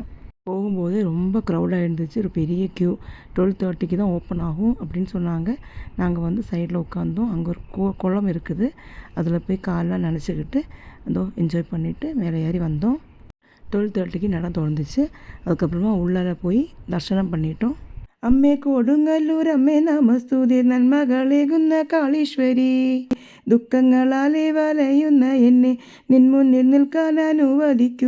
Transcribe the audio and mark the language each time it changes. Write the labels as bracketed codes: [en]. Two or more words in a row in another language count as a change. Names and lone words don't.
[ta] போகும்போதே ரொம்ப க்ரௌடாக இருந்துச்சு, ஒரு பெரிய க்யூ. 12:30க்கு தான் ஓப்பன் ஆகும் அப்படின்னு சொன்னாங்க. நாங்கள் வந்து சைடில் உட்காந்தோம். அங்கே ஒரு குளம் இருக்குது, அதில் போய் காலெலாம் நினச்சிக்கிட்டு என்ஜாய் பண்ணிவிட்டு மேலே ஏறி வந்தோம். 12:30க்கு நட திறந்துச்சு. அதுக்கப்புறமா உள்ளார போய் தரிசனம் பண்ணிட்டோம். [ml] അമ്മേ കൊടുങ്ങല്ലൂർ അമ്മേ നമസ്തുതി, നന്മകളേകുന്ന കാളീശ്വരി, ദുഃഖങ്ങളാലെ വലയുന്ന എന്നെ നിൻ മുന്നിൽ നിൽക്കാൻ അനുവദിക്കൂ.